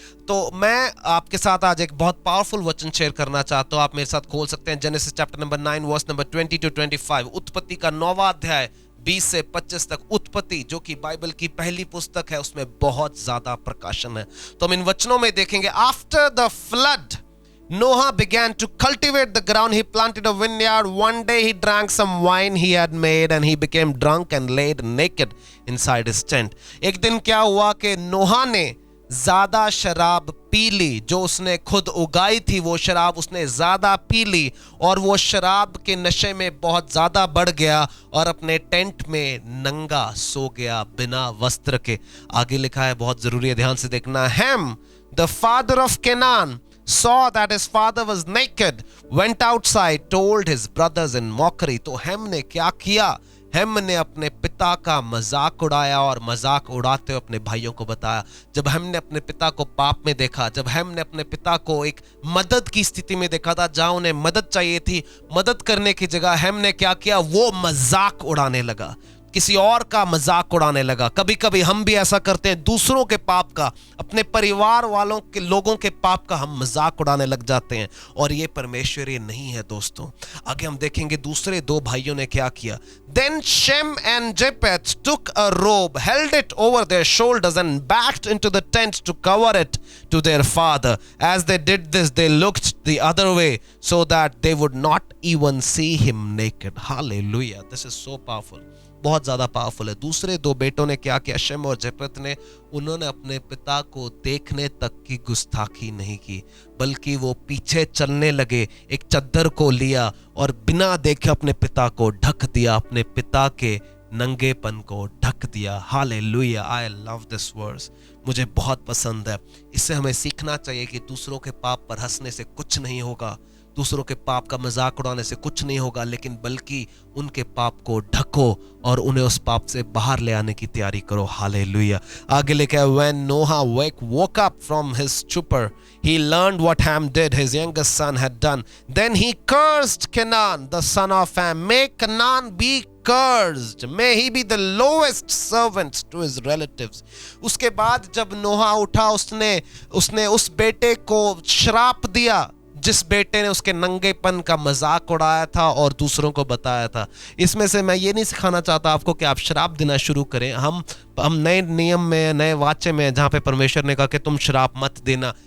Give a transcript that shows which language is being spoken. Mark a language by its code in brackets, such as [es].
[hi] तो मैं आपके साथ आज एक बहुत पावरफुल वचन शेयर करना चाहता हूं। आप मेरे साथ खोल सकते हैं genesis chapter number 9 verse number 20 to 25, उत्पत्ति का 9वां अध्याय 20 से 25 तक। उत्पत्ति जो कि बाइबल की पहली पुस्तक है, उसमें बहुत ज्यादा प्रकाशन है। तो हम इन वचनों में देखेंगे, [en] After the flood Noah began to cultivate the ground. He planted a vineyard. One day he drank some wine he had made and he became drunk and laid naked inside his tent. [hi] एक दिन क्या हुआ कि नोहा ने ज्यादा शराब P ली। जो उसने खुद उगाई थी वो शराब उसने ज्यादा पी ली और वो शराब के नशे में बहुत ज्यादा बढ़ गया और अपने टेंट में नंगा सो गया बिना वस्त्र के। आगे लिखा है, बहुत जरूरी है, ध्यान से देखना। [en] Ham, the father of Canaan, saw that his father was naked, went outside, told his brothers in mockery. [hi] तो हेम ने क्या किया? हेम ने अपने पिता का मजाक उड़ाया और मजाक उड़ाते हुए अपने भाइयों को बताया। जब हेम ने अपने पिता को पाप में देखा, जब हेम ने अपने पिता को एक मदद की स्थिति में देखा था, जहां उन्हें मदद चाहिए थी, मदद करने की जगह हेम ने क्या किया? वो मजाक उड़ाने लगा, किसी और का मजाक उड़ाने लगा। कभी कभी हम भी ऐसा करते हैं, दूसरों के पाप का, अपने परिवार वालों के लोगों के पाप का हम मजाक उड़ाने लग जाते हैं और ये परमेश्वरीय नहीं है दोस्तों। आगे हम देखेंगे दूसरे दो भाइयों ने क्या किया। [en] Then Shem and Japheth took a robe, held it over their shoulders and backed into the tent to cover it to their father. As they did this, they looked the other way so that they would not even see him naked. Hallelujah. This is so powerful. [hi] बहुत ज्यादा powerful है। दूसरे दो बेटों ने क्या किया? Shem और जेपेथ ने, उन्होंने अपने पिता को देखने तक की गुस्ताखी नहीं की, बल्कि वो पीछे चलने लगे, एक चद्दर को लिया और बिना देखे अपने पिता को ढक दिया, अपने पिता के नंगेपन को ढक दिया। Hallelujah, [en] I love this verse, [hi] मुझे बहुत पसंद है। इससे हमें सीखना चाहिए कि दूसरों के पाप पर हंसने से कुछ नहीं होगा, दूसरों के पाप का मजाक उड़ाने से कुछ नहीं होगा, लेकिन बल्कि उनके पाप को ढको और उन्हें उस पाप से बाहर ले आने की तैयारी करो। हालेलुया। आगे लिखा है, [en] when Noah woke up from his stupor, he learned what Ham did, his youngest son had done. Then he cursed Canaan, the son of Ham. May Canaan be cursed. May he be the lowest servant to his relatives. [hi] उसके बाद जब नोहा उठा, उसने उस बेटे को श्राप दिया जिस बेटे ने उसके नंगेपन का मजाक उड़ाया था और दूसरों को बताया था। इसमें से मैं ये नहीं सिखाना चाहता आपको कि आप शराब देना शुरू करें। हम नए नियम में, नए वाचे में, जहाँ पे परमेश्वर ने कहा कि तुम शराब मत देना।